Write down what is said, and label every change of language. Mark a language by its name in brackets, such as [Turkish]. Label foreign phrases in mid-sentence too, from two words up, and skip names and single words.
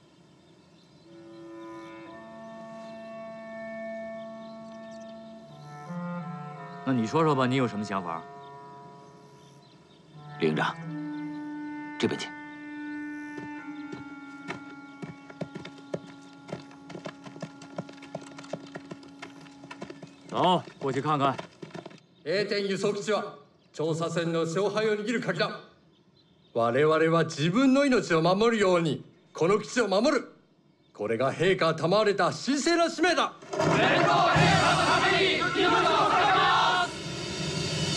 [Chinese] 那你说说吧，你有什么想法？李营长，这边请。走，过去看看。 [Japanese] A 点輸送基地は調査船の勝敗を握る鍵だ。我々は自分の命を守るようにこの基地を守る。これが陛下賜れた神聖な使命だ。戦闘陛下のために命を捧げます。